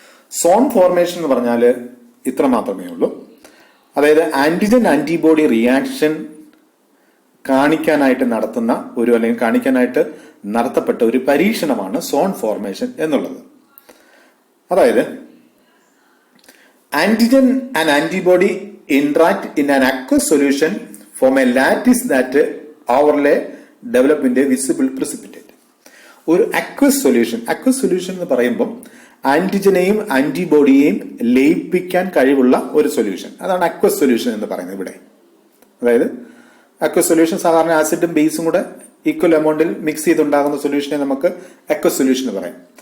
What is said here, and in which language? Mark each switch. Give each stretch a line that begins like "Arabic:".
Malayalam: Zone formation എന്ന് പറഞ്ഞാൽ ഇത്ര മാത്രമേ ഉള്ളൂ. അതായത് ആന്റിജൻ ആന്റിബോഡി റിയാക്ഷൻ കാണിക്കാനായിട്ട് നടത്തുന്ന ഒരു അല്ലെങ്കിൽ കാണിക്കാനായിട്ട് നടത്തപ്പെട്ട ഒരു പരീക്ഷണമാണ് സോൺ ഫോർമേഷൻ എന്നുള്ളത്. അതായത്
English: Antigen and antibody interact in an aqueous solution form a lattice that overlay develop into a visible precipitate.
Malayalam: ഒരു aqueous solution എന്ന് പറയുമ്പോൾ ആന്റിജനെയും ആന്റിബോഡിയെയും ലയിപ്പിക്കാൻ കഴിവുള്ള ഒരു സൊല്യൂഷൻ, അതാണ് aqueous solution എന്ന് പറയുന്നത് ഇവിടെ. അതായത് aqueous solution സാധാരണ ആസിഡും ബേസും കൂടെ ഈക്വൽ എമൗണ്ടിൽ മിക്സ് ചെയ്തുണ്ടാകുന്ന സൊല്യൂഷനെ നമുക്ക് aqueous solution എന്ന് പറയും.